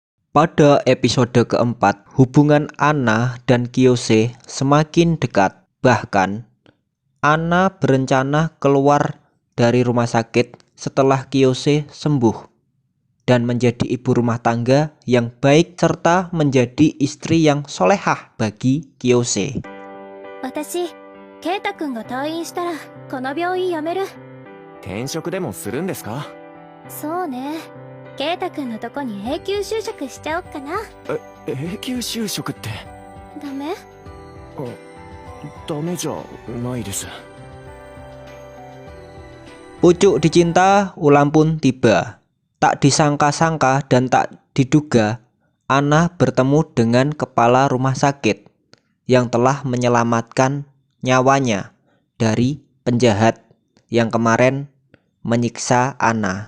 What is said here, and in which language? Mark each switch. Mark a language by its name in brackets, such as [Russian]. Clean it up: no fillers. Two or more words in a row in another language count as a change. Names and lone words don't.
[Indonesian] Pada episode keempat, hubungan Anna dan Kiyose semakin dekat. Bahkan, Anna berencana keluar dari rumah sakit setelah Kiyose sembuh dan menjadi ibu rumah tangga yang baik serta menjadi istri yang solehah bagi Kiyose. [Japanese] 私、ケイタくんが退院したら、この病院辞める。転職でもするんですか？そうね。ケイタくんのとこに永久就職しちゃおっかな。永久就職って。ダメ？ダメじゃないです。 [Indonesian] Pucuk dicinta, ulam pun tiba. Tak disangka-sangka dan tak diduga, Anna bertemu dengan kepala rumah sakit yang telah menyelamatkan nyawanya dari penjahat yang kemarin menyiksa Anna.